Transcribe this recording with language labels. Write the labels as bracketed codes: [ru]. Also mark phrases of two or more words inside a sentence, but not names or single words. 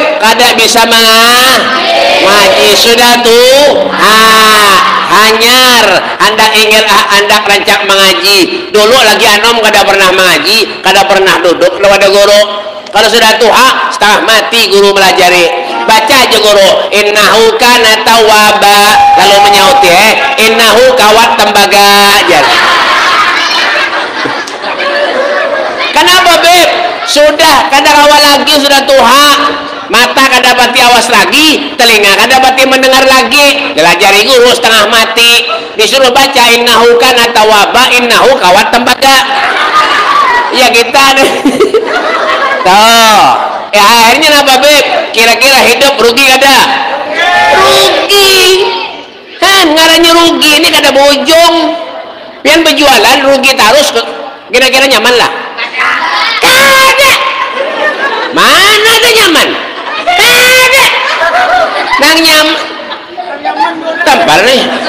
[bjn] Kada bisa ngaji sudah tuh hanyar andak ingin andak rancak mengaji dulu lagi anom kada pernah mengaji kada pernah duduk kepada guru kalau sudah tua setengah mati guru melajari baca aja guru [ar] innahu kana tawwaba [bjn] lalu menyaut innahu kawat tembaga kenapa Beb? Sudah kada awal lagi sudah tua mata kada pati awas lagi telinga kada pati mendengar lagi dilajari guru setengah mati disuruh baca [ar] innahu kana tawwaba [bjn] innahu kawat tembaga ya kita tuh akhirnya apa Beb? Kira-kira hidup rugi kada? Rugi ngarannya rugi ini kada bojong pian berjualan rugi terus kira-kira nyaman lah kada mana ada nyaman ada nang tampar nih